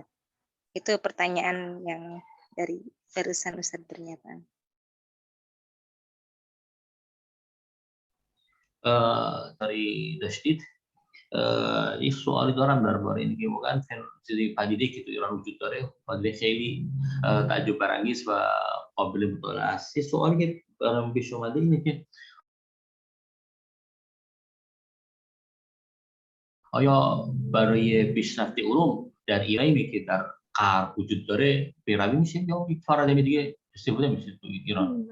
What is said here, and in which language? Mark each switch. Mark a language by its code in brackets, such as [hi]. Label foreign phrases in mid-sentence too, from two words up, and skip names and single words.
[id] Itu pertanyaan yang dari barusan Ustadz pernyataan. Dari Dashdid, [fa] این سوالی دارم درباره اینکه واقعا چیزی پدیده که تو ایران وجود داره پدیده خیلی تعجب برانگیز و قابل مطالعه است. یه سوالی که برام پیش اومده اینه که آیا برای پیشرفت علوم در ایرانی که در غرب وجود داره پیروی میشه یا یک پارادایم دیگه استفاده میشه تو ایران؟